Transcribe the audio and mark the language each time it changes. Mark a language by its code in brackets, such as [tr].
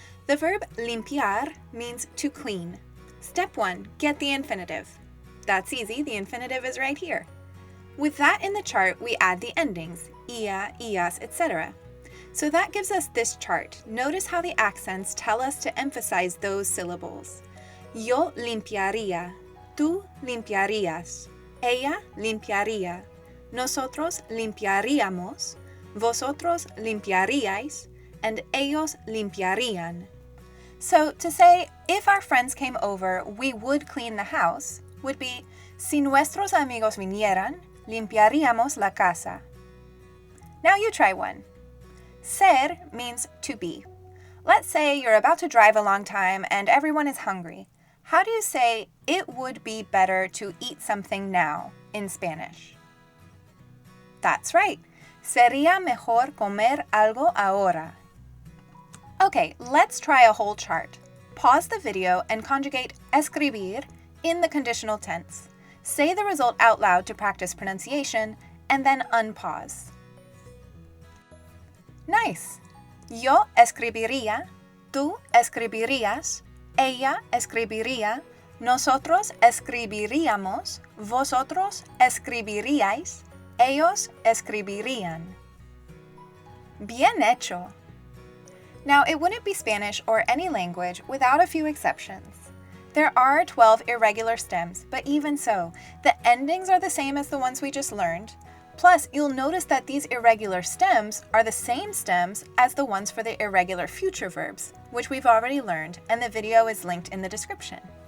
[en] The verb limpiar means to clean. Step 1, get the infinitive. That's easy, the infinitive is right here. With that in the chart, we add the endings, ia, ias, etc. So that gives us this chart. Notice how the accents tell us to emphasize those syllables. [es] Yo limpiaría, tú limpiarías, ella limpiaría, nosotros limpiaríamos, vosotros limpiaríais, [en] and [es] ellos limpiarían. [en] So to say, if our friends came over, we would clean the house, would be, [es] si nuestros amigos vinieran, limpiaríamos la casa. [en] Now you try one. Ser means to be. Let's say you're about to drive a long time and everyone is hungry. How do you say, it would be better to eat something now in Spanish? That's right. [es] Sería mejor comer algo ahora. [en] Okay, let's try a whole chart. Pause the video and conjugate escribir in the conditional tense. Say the result out loud to practice pronunciation, and then unpause. Nice! [es] Yo escribiría, tú escribirías, ella escribiría, nosotros escribiríamos, vosotros escribiríais, ellos escribirían. Bien hecho! [en] Now, it wouldn't be Spanish or any language without a few exceptions. There are 12 irregular stems, but even so, the endings are the same as the ones we just learned. Plus, you'll notice that these irregular stems are the same stems as the ones for the irregular future verbs, which we've already learned, and the video is linked in the description.